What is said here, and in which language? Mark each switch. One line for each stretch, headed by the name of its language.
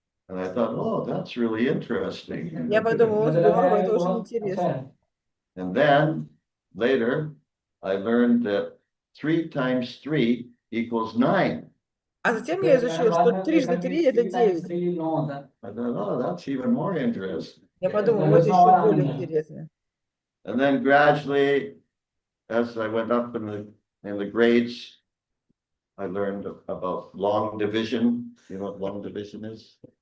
English: And I thought, oh, that's really interesting.
Russian: Я подумал, здорово, это очень интересно.
English: And then later, I learned that 3 × 3 = 9.
Russian: А затем я изучил, что 3 × 3 это 9.
English: I thought, oh, that's even more interesting.
Russian: Я подумал, вот еще более интересно.
English: And then gradually, as I went up in the grades, I learned about long division. You know what long division is?